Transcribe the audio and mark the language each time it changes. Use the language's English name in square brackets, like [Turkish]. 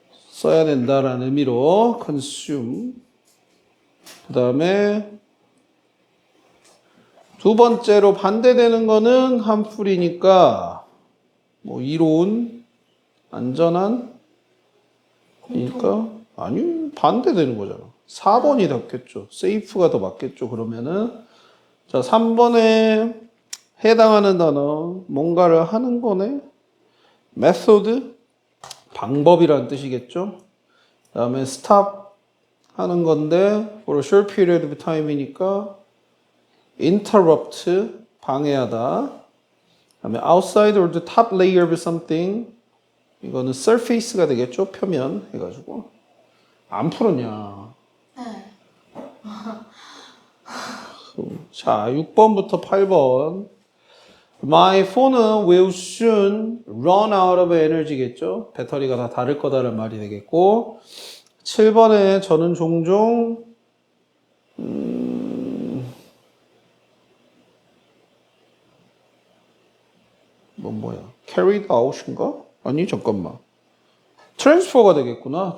[Korean] 써야 된다라는 의미로 consume. 그 다음에 두 번째로 반대되는 거는 harmful이니까 뭐 이로운, 안전한 이니까 아니 반대되는 거잖아. 4번이 낫겠죠. safe가 더 맞겠죠. 그러면은 자 3번에 해당하는 단어 뭔가를 하는 거네. method 방법이란 뜻이겠죠. 그 다음에 stop 하는 건데 [English] for a short period of time [Korean] 이니까 interrupt 방해하다. 그 다음에 [English] outside or the top layer of something [Korean] 이거는 surface가 되겠죠. 표면 해가지고 안 풀었냐. 네. 자 6번부터 8번 [English] My phone은 will soon run out of energy겠죠. [Korean] 배터리가 다 닳을 거다라는 말이 되겠고 7번에 저는 종종 뭐야 [English] carried out [Korean] 인가? 아니 잠깐만 transfer가 되겠구나.